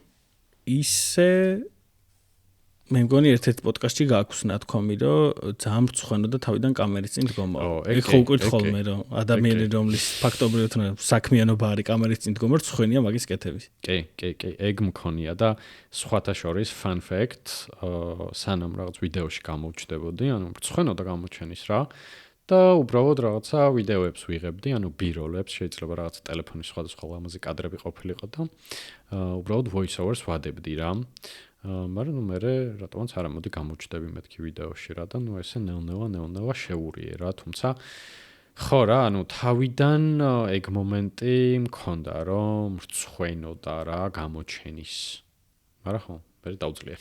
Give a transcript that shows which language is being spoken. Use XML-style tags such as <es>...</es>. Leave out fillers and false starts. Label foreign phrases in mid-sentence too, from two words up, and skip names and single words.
<ka>ისე მე მგონი ერთ-ერთ პოდკასტში გააქვსნა თქვი, რომ ძალიან მრცხვენოდა თავიდან კამერის წინ დგომა. ეგ ხო უკვე ხოლმე რომ ადამიანი რომლის ფაქტობრივად საქმიანობა არის კამერის წინ დგომა, რცხვენია მაგის კეთების. კი, ეგ მქონია და სხვათა შორის</ka> <en>fun fact,</en> <ka>სანამ რაღაც ვიდეოში გამოვჩდებოდი, ანუ მრცხვენოდა გამოჩენის რა და უბრალოდ რაღაცა ვიდეოებს ვიღებდი, ანუ B-roll-ებს, შეიძლება რაღაც ტელეფონის სხვადასხვა ლამაზი კადრები ყოფილიყო და უბრალოდ</ka> <en>voice overs</en> <ka>ვადებდი რა. მაგრამ მე რატომაც არ ამოდი გამოჩდები მეთქი ვიდეოში რა და ესე ნელ-ნელა შეურიე რა, თუმცა ხო რა, ანუ თავიდან ეგ მომენტი მქონდა რომ მრცხვენოდა რა გამოჩენის. მაგრამ ხო, მე დავძლია.</ka>